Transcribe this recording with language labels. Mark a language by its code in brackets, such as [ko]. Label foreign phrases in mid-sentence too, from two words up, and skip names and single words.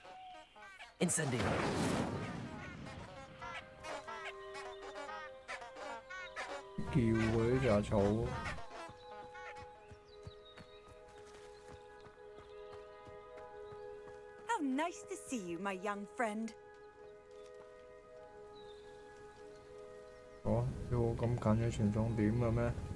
[es] Incendio. [en] How nice to see you, my young friend. [yue] 哦，要我咁近嘅傳送點嘅咩